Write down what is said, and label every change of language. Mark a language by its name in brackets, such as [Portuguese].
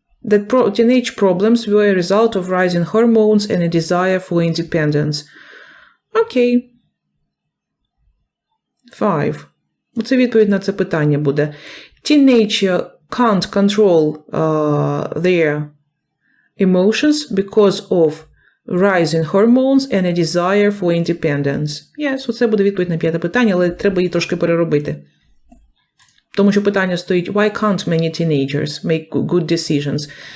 [English] that teenage problems were a result of rising hormones and a desire for independence. [Ukrainian] Окей. 5. Це відповідь на це питання буде. [English] Teenage can't control their emotions because of rising hormones and a desire for independence. [Ukrainian] Yes, це буде відповідь на 5 питання, але треба її трошки переробити. Тому що питання стоїть, [English] why can't many teenagers make good decisions?